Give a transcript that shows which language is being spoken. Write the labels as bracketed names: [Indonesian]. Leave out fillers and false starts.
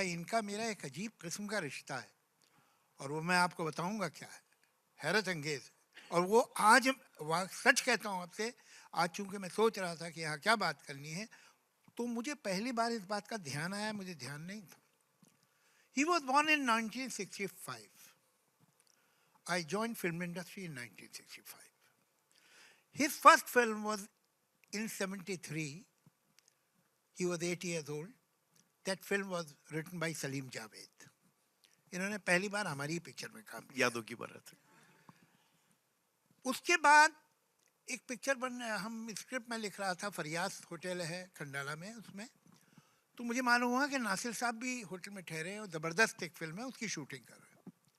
[Hindi] इनका मेरा एक अजीब किस्म का रिश्ता है और वो मैं आपको बताऊंगा क्या है, हैरत अंगेज़। और वो आज सच कहता हूँ आपसे, आज चूंकि मैं सोच रहा था कि यहाँ क्या बात करनी है, तो मुझे पहली बार इस बात का ध्यान आया, मुझे ध्यान नहीं था। [English] He was born in 1965. I joined film industry in 1965. His first film was in 73. He was 8 years old. That film was written by Salim Javed. [Hindi] इन्होंने पहली बार हमारी पिक्चर में काम किया, यादों की बारात। उसके बाद एक पिक्चर हम स्क्रिप्ट में लिख रहा था, फरियाद होटल है खंडाला में, उसमें तो मुझे मालूम हुआ कि नासिर साहब भी होटल में ठहरे हैं और ज़बरदस्त एक फिल्म है, उसकी शूटिंग कर रहे हैं।